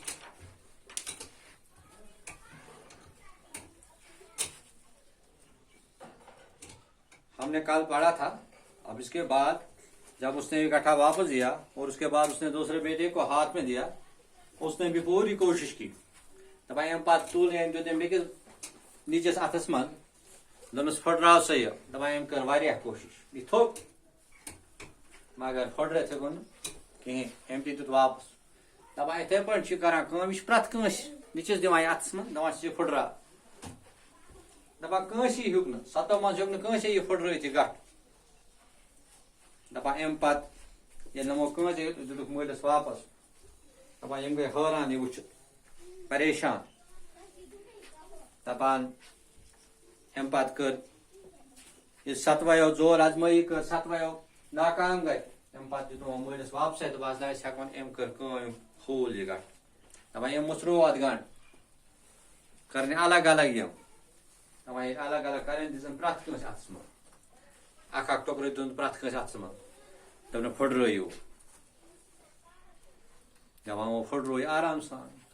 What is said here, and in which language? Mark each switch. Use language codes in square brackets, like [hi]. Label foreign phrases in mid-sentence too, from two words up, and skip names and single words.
[hi] हमने कल पढ़ा था। अब इसके बाद जब उसने गट्ठा वापस दिया और उसके बाद उसने दूसरे बेटे को हाथ में दिया, उसने भी पूरी कोशिश की। [ks] दपान अम पे तुल दिस नीचस अथस मन दोनस फुटराव सही। दपान अम कर वारियाह कोशिश यह थोक मगर फुटरे थो कहें। अम तुत वापस दपान इथे पे करान यह प्रत कंस नीचस दिवान अथस मन दपान फुटरा। दपान कंसी हेक न सतो मज हेक कंस यह फुटरत यह गठ। दपान अम पे ये नमो कंस दुक मलिस वापस। दपान यम गई हैरान यह वुच परेशान। दपान अम पे कर यह सतवायो जोर आजमाई कर सतवायो नाकाम गई। अम पे दितो मलिस वापस दपान हेकन अम कर खोल यह गठ। दपान यम मुचरो अत गंड करने अलग अलग यम। दपान अलग अलग कर दिन प्रत कंस अथस मन अख टुकर दिन प्रत कंस अथस मन। दपन फुटरो दपान वो फुटरो आराम सान।